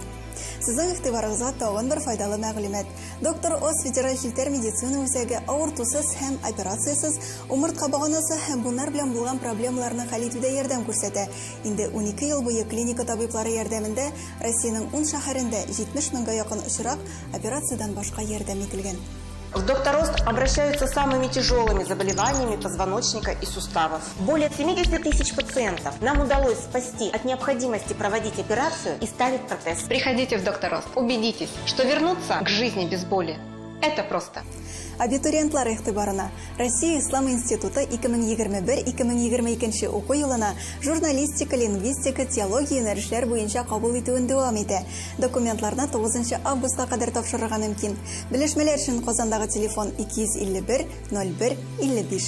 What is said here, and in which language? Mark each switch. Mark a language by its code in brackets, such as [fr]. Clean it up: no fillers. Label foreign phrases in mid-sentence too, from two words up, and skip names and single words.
[tt] Сезнең игътибарыгызга тагын бер файдалы мәгълүмат. Доктор Оз федераль филтр медицина үзәге авыртусыз һәм операциясыз умыртка баганасы һәм bunlar белән булган проблемаларны хәл итүдә ярдәм күрсәтә. Инде 12 ел буе клиника табиблары ярдәмендә Россиянең 10 шәһәрендә 70 меңгә якын очрак операциядән башка ярдәм ителгән. [ru] В Докторост обращаются с самыми тяжелыми заболеваниями позвоночника и суставов. Более 70 тысяч пациентов нам удалось спасти от необходимости проводить операцию и ставить протез. Приходите в Докторост, убедитесь, что вернуться к жизни без боли – это просто. [tt] Абитуриентлар игътибарына Россия Ислам институты 2021-2022 оқу елына журналистика, лингвистика, теология юнәлешләр буенча кабул итүен дәвам итә. Документларны 9 августка кадәр тапшырырга мөмкин. Белешмәләр өчен Казандагы телефон 251 01 55.